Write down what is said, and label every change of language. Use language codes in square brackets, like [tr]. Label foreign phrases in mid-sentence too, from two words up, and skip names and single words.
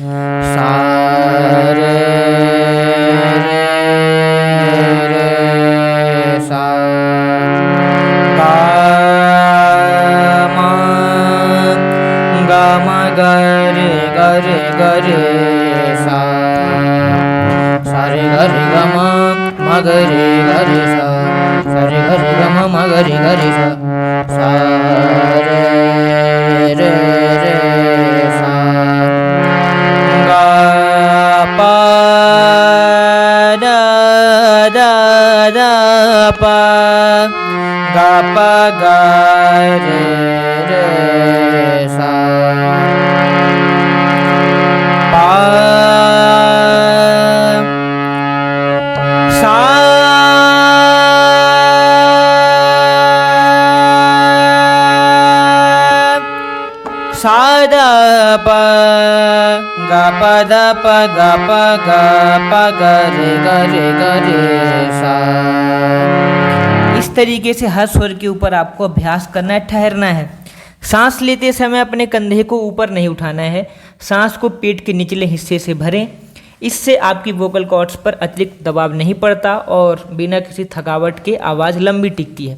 [hi] सा रे सा गा मा रे ग रे ग रे सा, सा रे ग रे ग म ग रे ग रे सा, सा रे ग रे ग म ग रे ग रे सा, सा रे रे रे सा, गा पा दा दा दा पा, गा पा गा रे रे सा, पा सा, सा दा पा, गा पा दा पा, गा पा गा पा गा रे गा रे गा रे सा। इस तरीके से हर स्वर के ऊपर आपको अभ्यास करना है, ठहरना है। सांस लेते समय अपने कंधे को ऊपर नहीं उठाना है, सांस को पेट के निचले हिस्से से भरें। इससे आपकी वोकल कॉर्ड्स पर अतिरिक्त दबाव नहीं पड़ता और बिना किसी थकावट के आवाज़ लंबी टिकती है।